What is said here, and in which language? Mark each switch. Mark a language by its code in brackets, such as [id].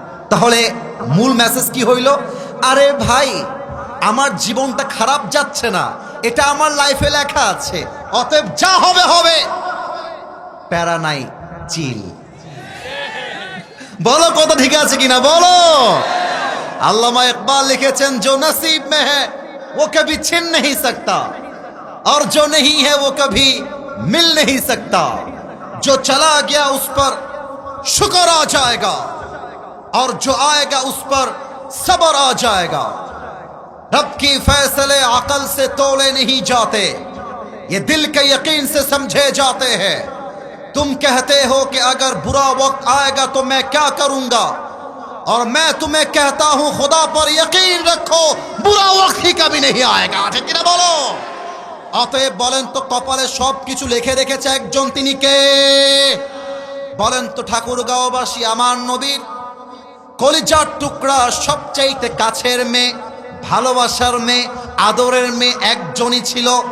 [bn] তাহলে মূল মেসেজ কি হইল? আরে ভাই আমার জীবনটা খারাপ যাচ্ছে না, এটা আমার লাইফে লেখা আছে, অতএব যা হবে হবে, প্যারা নাই, চিল। বলো কথা ঠিক আছে কিনা বলো। আল্লামা ইকবাল লিখেছেন [hi] जो नसीब में है वो कभी छिन नहीं सकता और जो नहीं है वो कभी मिल नहीं सकता, जो चला गया उस पर शुक्र आ जाएगा और जो आएगा उस पर सब्र आ जाएगा। रब की फैसले अकल से तोले नहीं जाते, ये दिल के यकीन से समझे जाते हैं। तुम कहते हो कि अगर बुरा वक्त आएगा तो मैं क्या करूंगा, और मैं तुम्हें कहता हूं खुदा पर यकीन रखो बुरा वक्त ही कभी नहीं आएगा। ठीक ना बोलो। [bn] অতএব বলেন তো কপালে সব কিছু লিখে রেখেছে একজন, তিনি কে? বলেন তো ঠাকুরগাঁওবাসী আমার নবীর কলিজার টুকরা সবচাইতে কাছের মেয়ে, ভালোবাসার মেয়ে, আদরের মেয়ে একজনই ছিল।